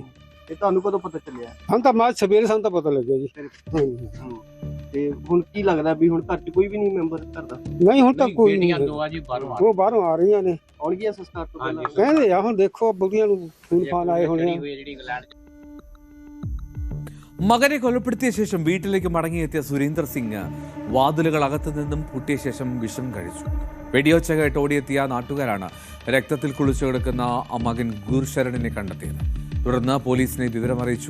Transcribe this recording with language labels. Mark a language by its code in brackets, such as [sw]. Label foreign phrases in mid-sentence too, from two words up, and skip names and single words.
[pa] ਤੇ ਤੁਹਾਨੂੰ ਕਦੋਂ ਪਤਾ ਚੱਲਿਆ? ਸਾਨੂੰ ਤਾਂ ਮਾਝ ਸਵੇਰੇ ਸਾਨੂੰ ਤਾਂ ਪਤਾ ਲੱਗਿਆ ਜੀ। ਹਾਂਜੀ। ਤੇ ਹੁਣ ਕੀ ਲੱਗਦਾ ਵੀ ਹੁਣ ਘਰ 'ਚ ਕੋਈ ਵੀ ਨਹੀਂ ਮੈਂਬਰ ਘਰ ਦਾ? ਨਹੀਂ, ਹੁਣ ਤਾਂ ਕੋਈ ਨਹੀਂ। ਦੋ ਆ ਜੀ ਬਾਹਰੋਂ। ਉਹ ਬਾਹਰੋਂ ਆ ਰਹੀਆਂ ਨੇ। ਆਉਣਗੀਆਂ ਸੰਸਕਾਰ ਤੋਂ ਪਹਿਲਾਂ? ਕਹਿੰਦੇ ਆ, ਹੁਣ ਦੇਖੋ ਬੁੜੀਆਂ ਨੂੰ ਫੋਨ ਫਾਨ ਆਏ ਹੋਣੇ ਆ। ਜਿਹੜੀ ਇੰਗਲੈਂਡ [ml] മകനെ കൊലപ്പെടുത്തിയ ശേഷം വീട്ടിലേക്ക് മടങ്ങിയെത്തിയ സുരീന്ദർ സിംഗ് വാതിലുകൾ അകത്തു നിന്നും പൂട്ടിയ ശേഷം വിഷം കഴിച്ചു. വെടിയൊച്ച കേട്ട് ഓടിയെത്തിയ നാട്ടുകാരാണ് രക്തത്തിൽ കുളിച്ചു കിടക്കുന്ന മകൻ ഗുരുശരണിനെ കണ്ടെത്തിയത്. തുടർന്ന് പോലീസിനെ വിവരമറിയിച്ചു.